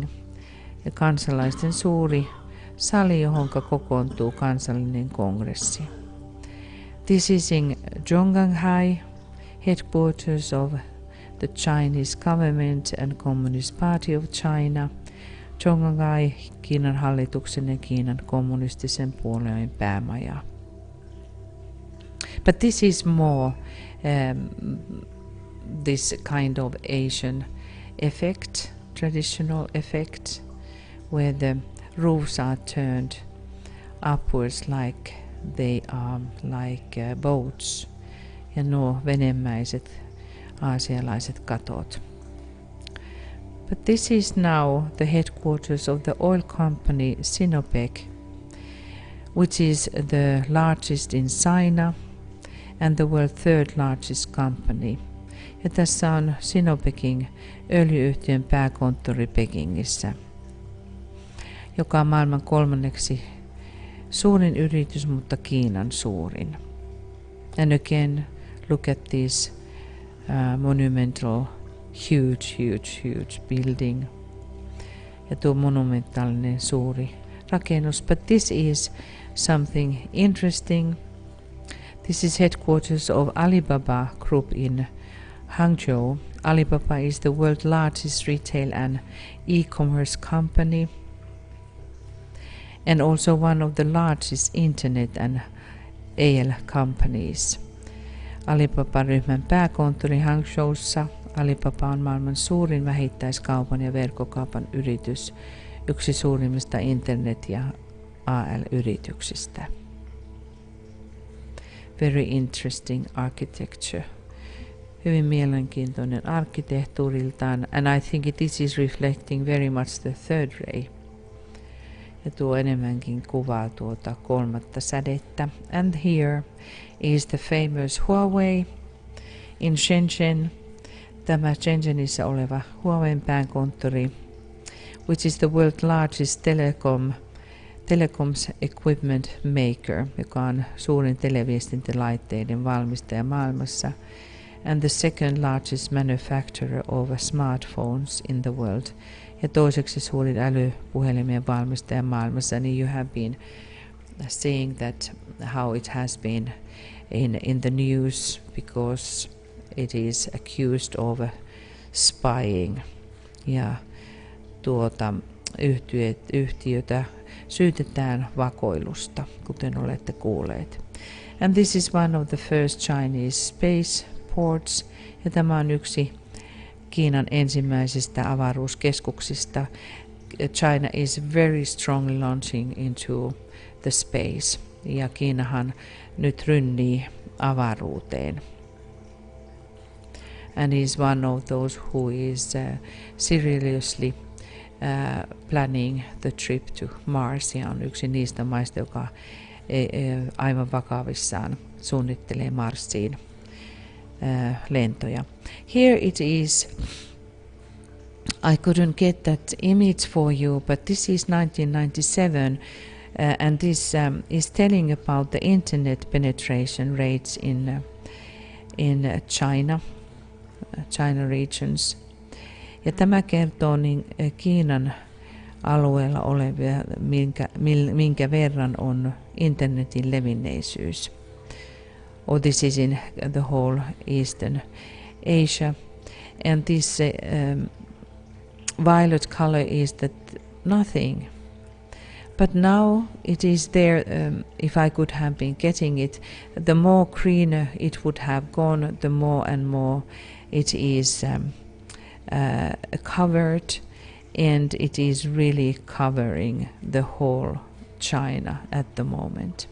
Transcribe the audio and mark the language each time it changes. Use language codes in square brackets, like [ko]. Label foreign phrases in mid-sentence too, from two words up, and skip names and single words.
[fi] Ja kansalaisten suuri sali, johon kokoontuu kansallinen kongressi. [en] This is in Zhongnanhai, headquarters of the Chinese government and Communist Party of China. [fi] Zhongnanhai, Kiinan hallituksen ja Kiinan kommunistisen puolueen päämaja. [en] But this is more this kind of Asian effect, traditional effect, where the roofs are turned upwards like they are like boats, [fi] ja nuo venemäiset aasialaiset katot. [en] But this is now the headquarters of the oil company Sinopec, which is the largest in China and the world third largest company. [fi] Ja tässä on Sinopecin öljyyhtiön pääkonttori Pekingissä, joka on maailman kolmanneksi suurin yritys, mutta Kiinan suurin. [en] And again, look at this monumental, huge building. [fi] Ja tuo monumentaalinen suuri rakennus. [en] But this is something interesting. This is headquarters of Alibaba Group in Hangzhou. Alibaba is the world's largest retail and e-commerce company, and also one of the largest internet and AL companies. [fi] Alibaba-ryhmän pääkonttori Hangzhoussa. Alibaba on maailman suurin vähittäiskaupan ja verkkokaupan yritys, yksi suurimmista internet- ja AL-yrityksistä. [en] Very interesting architecture. [fi] Hyvin mielenkiintoinen arkkitehtuuriltaan, [en] and I think this is reflecting very much the third ray. [fi] Ja tuo enemmänkin kuvaa tuota kolmatta sädettä. [en] And here is the famous Huawei in Shenzhen. [fi] tämä Shenzhenissä oleva Huawein pääkonttori, [en] which is the world's largest telecoms equipment maker, [fi] joka on suurin televiestintälaitteiden valmistaja maailmassa, [en] and the second largest manufacturer of smartphones in the world, [fi] ja toiseksi suurin älypuhelimien valmistaja maailmassa, niin [en] you have been seeing that how it has been in the news because it is accused of spying, [fi] ja yhtiötä syytetään vakoilusta, kuten olette kuulleet. [en] And this is one of the first Chinese space ports, [fi] ja tämä on yksi Kiinan ensimmäisistä avaruuskeskuksista. [en] China is very strongly launching into the space, [fi] ja Kiinahan nyt rynnii avaruuteen. [en] And is one of those who is seriously planning the trip to Mars, [fi] ja on yksi niistä maista, joka aivan vakavissaan suunnittelee Marsiin lentoja. [en] Here it is. I couldn't get that image for you, but this is 1997, and this is telling about the internet penetration rates in China regions. [fi] Ja tämä kertoo niin Kiinan alueella olevia, minkä verran on internetin levinneisyys. [en] Or this is in the whole Eastern Asia. And this violet color is that nothing. But now it is there, if I could have been getting it, the more greener it would have gone, the more and more it is covered, and it is really covering the whole China at the moment.